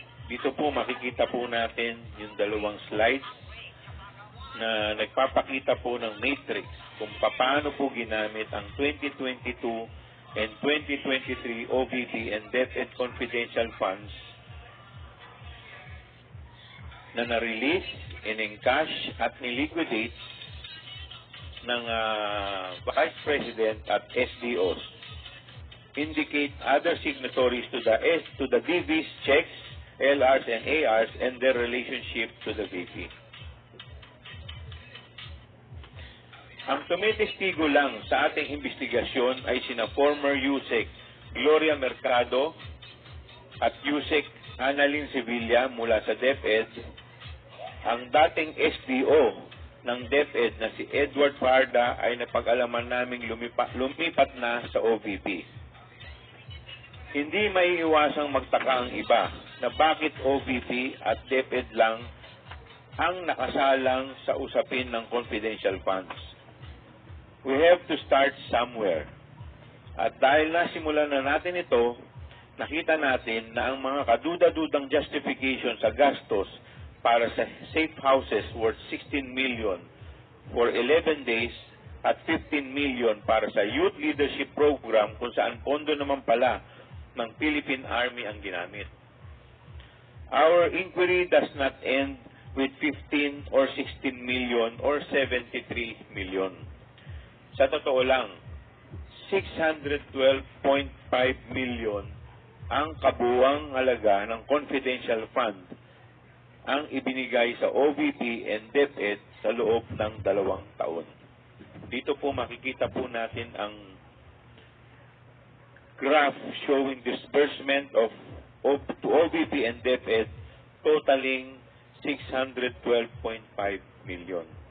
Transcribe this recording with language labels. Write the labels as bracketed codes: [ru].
[tl] Dito po makikita po natin yung dalawang slides na nagpapakita po ng matrix kung paano po ginamit ang 2022 and 2023 OVP and DepEd confidential funds na na-release, in-encash at niliquidate ng Vice President at SDOs. [en] Indicate other signatories to the DV's checks, LRs and ARs and their relationship to the VP. [tl] Ang tumitestigo lang sa ating investigasyon ay sina former USEC Gloria Mercado at USEC Annalyn Sevilla mula sa DepEd, ang dating SDO ng DepEd na si Edward Fajarda ay napag-alaman naming lumipat na sa OVP. Hindi maiiwasang magtaka ang iba na bakit OVP at DepEd lang ang nakasalang sa usapin ng confidential funds. [en] We have to start somewhere. [tl] At dahil nasimulan na natin ito, nakita natin na ang mga kaduda-dudang justification sa gastos para sa safe houses [en] worth 16 million for 11 days [tl] at 15 million para sa youth leadership program kung saan pondo naman pala ng Philippine Army ang ginamit. [en] Our inquiry does not end with 15 or 16 million or 73 million. [tl] Sa totoo lang, 612.5 million ang kabuuang halaga ng confidential fund ang ibinigay sa OVP and DepEd sa loob ng 2 taon. Dito po makikita po natin ang [en] graph showing disbursement to OVP and DepEd totaling 612.5 million.